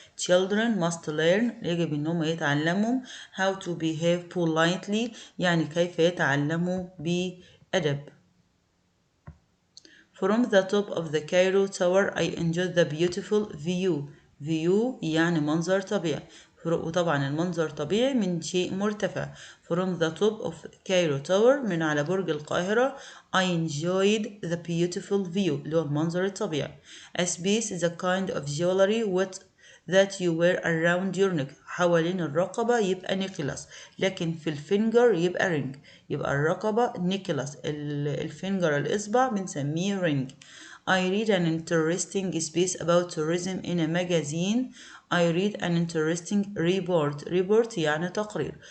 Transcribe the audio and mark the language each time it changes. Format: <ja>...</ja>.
<en>Children must learn</en> <ar>يجب إنهم يتعلموا</ar> <en>how to behave politely</en> <ar>يعني كيف يتعلموا بأدب.</ar> <en>From the top of the Cairo Tower I enjoyed the beautiful view.</en> <ar>View يعني منظر طبيعي. وطبعا المنظر طبيعي من شيء مرتفع.</ar> <en>From the top of Cairo Tower</en> <ar>من على برج القاهرة</ar> <en>I enjoyed the beautiful view</en> <ar>اللي هو المنظر الطبيعي.</ar> <en>A piece is a kind of jewelry that you wear around your neck.</en> <ar>حوالين الرقبة يبقى نيكلاس لكن في الفينجر يبقى رينج. يبقى الرقبة نيكلاس الفينجر الإصبع بنسميه رينج.</ar> <en>I read an interesting piece about tourism in a magazine. I read an interesting report</en> <ar>يعني تقرير.</ar>